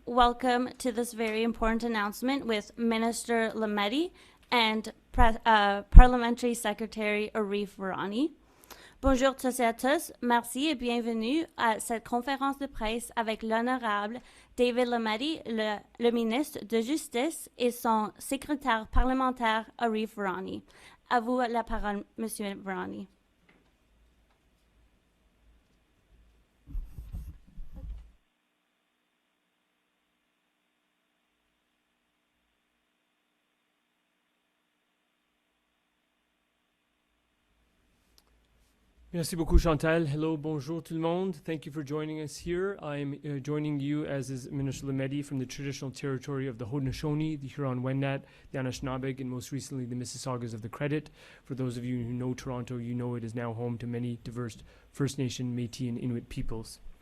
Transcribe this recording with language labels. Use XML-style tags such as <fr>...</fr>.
<en>Welcome to this very important announcement with Minister Lametti and Parliamentary Secretary Arif Virani.</en> <fr>Bonjour tous et à tous. Merci et bienvenue à cette conférence de presse avec l'honorable David Lametti, le ministre de Justice, et son secrétaire parlementaire Arif Virani. À vous la parole, Monsieur Virani. Merci beaucoup, Chantal. Hello, bonjour tout le monde.</fr> <en>Thank you for joining us here. I'm joining you, as is Minister Lametti, from the traditional territory of the Haudenosaunee, the Huron-Wendat, the Anishinaabeg, and most recently the Mississaugas of the Credit. For those of you who know Toronto, you know it is now home to many diverse First Nation, Métis, and Inuit peoples.</en>